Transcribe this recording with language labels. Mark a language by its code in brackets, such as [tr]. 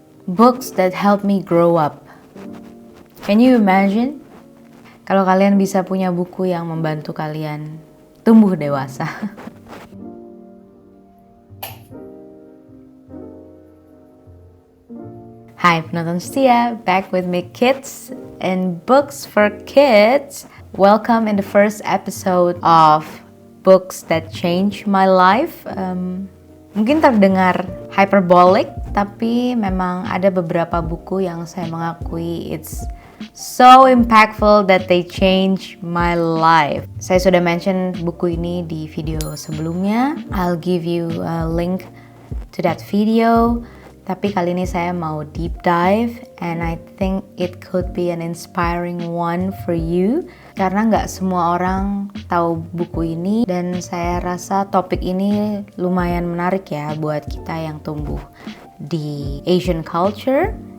[en] Books that help me grow up. Can you imagine? [id] Kalau kalian bisa punya buku yang membantu kalian tumbuh dewasa. Hai penonton setia, [en] back with me kids and Books for Kids. Welcome in the first episode of Books That Change My Life. [id] Mungkin terdengar hyperbolic, tapi memang ada beberapa buku yang saya mengakui [en] it's so impactful that they change my life. [id] Saya sudah mention buku ini di video sebelumnya. [en] I'll give you a link to that video. [id] Tapi kali ini saya mau [en] deep dive and I think it could be an inspiring one for you. [id] Karena nggak semua orang tahu buku ini dan saya rasa topik ini lumayan menarik ya buat kita yang tumbuh di Asian culture.